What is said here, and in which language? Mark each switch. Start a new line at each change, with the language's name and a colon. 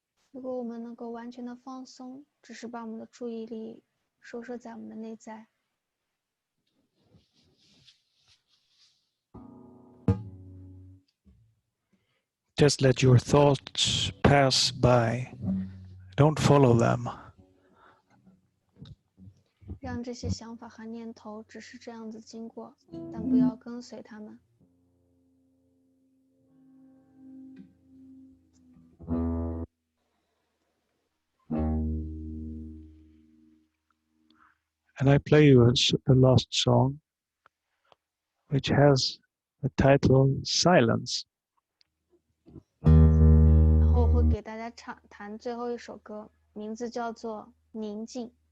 Chinese: 如果我们能够完全的放松，只是把我们的注意力收摄在我们的内在，
English: just let your thoughts pass by. Don't follow them.
Chinese: 让这些想法和念头只是这样子经过，但不要跟随他们。
English: And I play you a last song, which has the title Silence.
Chinese: 然后我会给大家弹最后一首歌，名字叫做《宁静》。